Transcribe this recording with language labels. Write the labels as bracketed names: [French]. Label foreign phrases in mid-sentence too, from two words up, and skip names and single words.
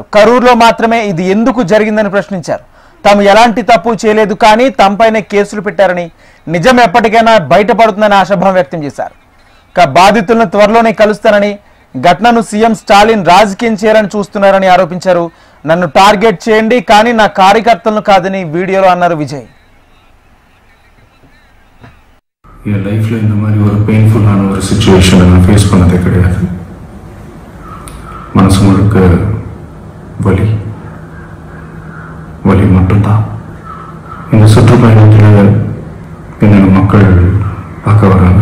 [Telugu] కరూర్లో మాత్రమే ఇది ఎందుకు జరిగిందని ప్రశ్నించారు. తాము ఎలాంటి తప్పు చేయలేదు, కానీ తమపైనే కేసులు పెట్టారని, నిజం ఎప్పటికైనా బయటపడుతుందని ఆశాభావం వ్యక్తం చేశారు. బాధితులను త్వరలోనే కలుస్తానని, ఘటనను సీఎం స్టాలిన్ రాజకీయం చేయాలని చూస్తున్నారని ఆరోపించారు. నన్ను టార్గెట్ చేయండి, కానీ నా కార్యకర్తలను కాదని వీడియోలో అన్నారు విజయ్. [Tamil] என் லைஃப்பில் இந்த மாதிரி ஒரு பெயின்ஃபுல்லான ஒரு சிச்சுவேஷனை நான் ஃபேஸ் பண்ணதே கிடையாது. மனசு முழுக்க வலி வலி மட்டும்தான். இந்த சுற்றுப்பயணத்தில் என்னோட மக்கள் பார்க்க வராங்க.